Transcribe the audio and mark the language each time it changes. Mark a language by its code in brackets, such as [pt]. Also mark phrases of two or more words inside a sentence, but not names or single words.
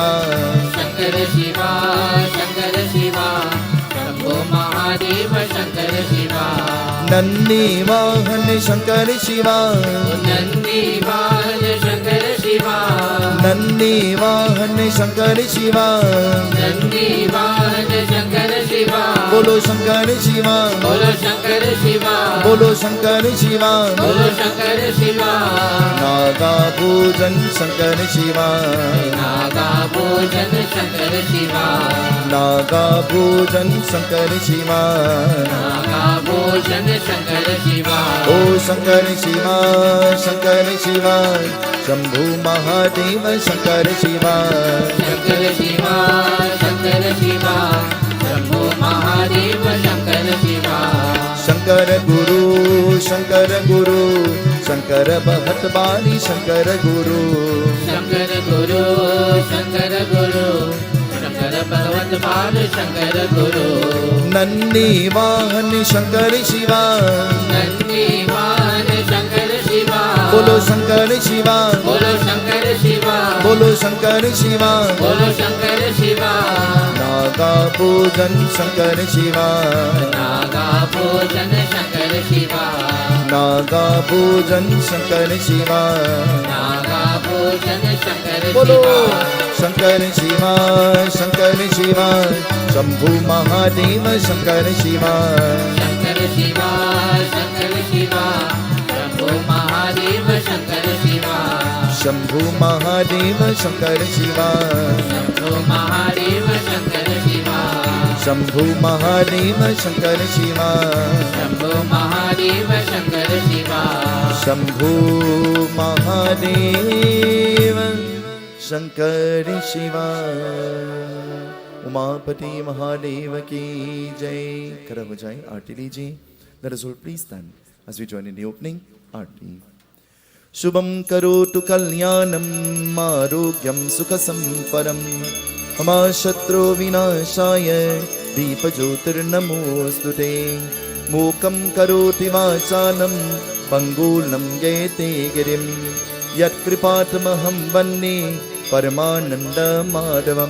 [hi] शंकर शिवा शंकर शिवा शंभो महादेव शंकर शिवा नंदी वाहन शंकर शिवा नंदी वाहन शंकर शिवा नंदी वाहन शंकर शिवा नंदी वाहन शंकर शिवा बोलो शंकर शिवा बोलो शंकर शिवा बोलो शंकर शिवा बोलो शंकर शिवा नागा भोजन शंकर शिवा नागा भोजन शंकर शिवा नागा भोजन शंकर शिवा नागा भोजन शंकर शिवा ओ शंकर शिवा शंभु महादेव शंकर शिवा शंकर शिवा शंकर शिवा शंभो महादेव शंकर शिवा शंकर गुरु शंकर भगत बाली शंकर गुरु शंकर गुरु शंकर गुरु शंकर भगवत पाद शंकर गुरु नंदी वाहन शंकर शिवा नंदी वाहन शंकर शिवा बोलो शंकर शिवा बोलो शंकर शिवा बोलो शंकर शिवा, बोलो शंकर शिवा, नागा पूजन शंकर शिवा, नागा पूजन शंकर शिवा, नागा पूजन शंकर शिवा, नागा पूजन शंकर बोलो शिवा, शंकर शिवा, शंकर शिवा, शंभु महादेव शंकर शिवा, शंकर शिवा, शंकर शिवा, शंभो महादेव शंकर शिवा, शंभु महादेव शंकर शिवा, शंभो महादेव शंकर शिवा, शंभु महादेव शंकर शिवा, शंभो महादेव शंकर शिवा, शंभु महादेव शंकर शिवा। उमापति महादेव की जय। खड़ा हो जाए, आरती लीजिए। [en] Let us all please stand as we join in the opening आरती। [sa] शुभं करोतु कल्याणं आरोग्यं सुखसंपदं मम शत्रु विनाशाय दीपज्योतिर्नमोऽस्तु ते। मूकं करोति वाचालं पङ्गुलं यते गिरिं यत्कृपातमहं वन्दे परमानन्दमाधवम्।